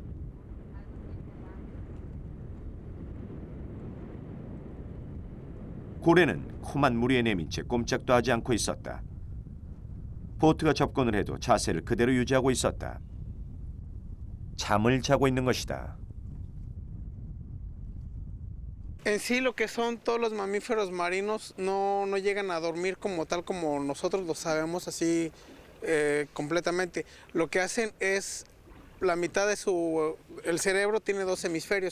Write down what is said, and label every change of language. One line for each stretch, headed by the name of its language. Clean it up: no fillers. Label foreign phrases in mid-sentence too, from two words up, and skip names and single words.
Korean: 고래는 코만 무리에 내민 채 꼼짝도 하지 않고 있었다. 보트가 접근을 해도 자세를 그대로 유지하고 있었다. 잠을 자고 있는 것이다.
Spanish: En sí, lo que son todos los mamíferos marinos no llegan a dormir como tal como nosotros lo sabemos así completamente. Lo que hacen es la mitad de el cerebro tiene dos hemisferios.